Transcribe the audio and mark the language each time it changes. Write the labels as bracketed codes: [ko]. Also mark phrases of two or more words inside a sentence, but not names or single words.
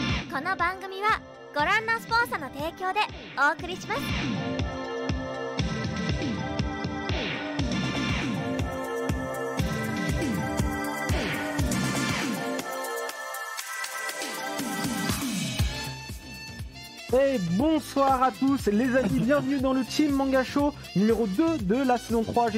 [ja] この番組はご覧のスポンサーの提供でお送りします。 [fr] Et bonsoir à tous les amis, bienvenue dans le Team Manga Show numéro 2 de la saison 3.